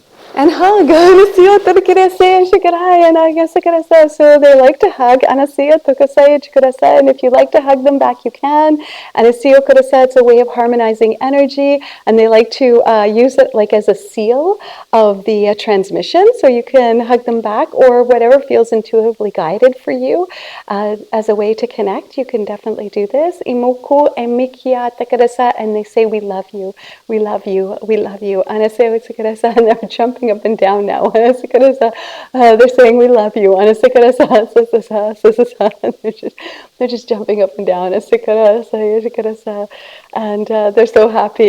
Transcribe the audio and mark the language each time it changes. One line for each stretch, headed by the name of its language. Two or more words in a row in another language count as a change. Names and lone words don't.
English: And hug. Anasiyo turkirase shikarai and agasakarasa. So they like to hug. Anasiyo tukasai chikurasa. And if you like to hug them back, you can. Anasiyo kurasa, it's a way of harmonizing energy. And they like to use it like as a seal of the transmission. So you can hug them back or whatever feels intuitively guided for you as a way to connect. You can definitely do this. Imoku emikia takarasa. And they say, we love you. We love you. We love you. Anasiyo chikurasa. And they're jumping up and down now. They're saying we love you. And they're just jumping up and down. And they're so happy.